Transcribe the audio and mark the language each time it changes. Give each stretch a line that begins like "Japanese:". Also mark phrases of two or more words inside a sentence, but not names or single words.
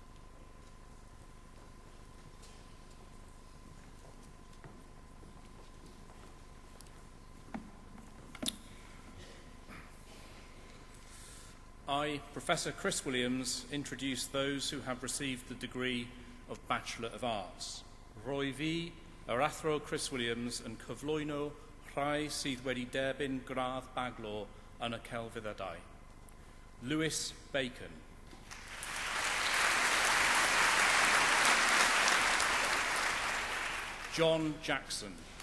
English: I, Professor Chris Williams, introduce those who have received the degree of Bachelor of Arts.
Welsh: Rwy fi, yr athro Chris Williams, yn cyflwyno rhai sydd wedi derbyn gradd baglo yn y celfyddydau. Lewis Bacon. John Jackson.